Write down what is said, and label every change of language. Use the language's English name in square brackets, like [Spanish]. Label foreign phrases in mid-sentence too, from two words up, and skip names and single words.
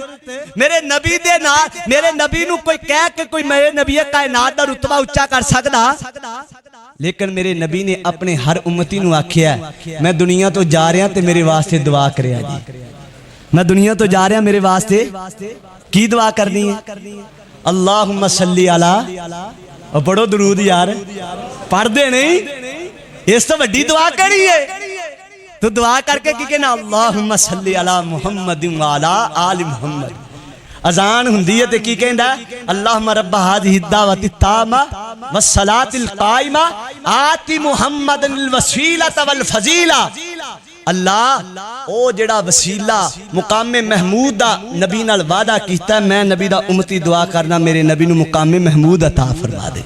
[Punjabi] میرے نبی دے نال میرے نبی نوں کوئی کہہ کے کوئی میرے نبیِ کائنات دا رتبہ اچا کر سکدا? لیکن میرے نبی نے اپنے ہر امتی نوں آکھیا میں دنیا تو جا رہا تے میرے واسطے دعا کریا جی. میں دنیا تو جا رہا میرے واسطے کی دعا کرنی ہے? [Arabic] اللهم صل على, [Urdu] اور پڑھو درود یار، پڑھتے نہیں, [Punjabi] اس تو وڈی دعا کری ہے. تو دعا کر کے کی کہنا [Arabic] اللهم صل على محمد وعلى آل محمد. [Punjabi] اذان ہندی ہے تے کی کہندا [Arabic] اللهم رب هذه الدعوة التامة والصلاة القائمة آت محمدا الوسيلة والفضيلة. [Punjabi] اللہ او جیڑا وسیلہ مقامِ محمود دا نبی نال وعدہ کیتا، میں نبی دا امتی دعا کرنا میرے نبی نوں مقامِ محمود عطا فرما دے.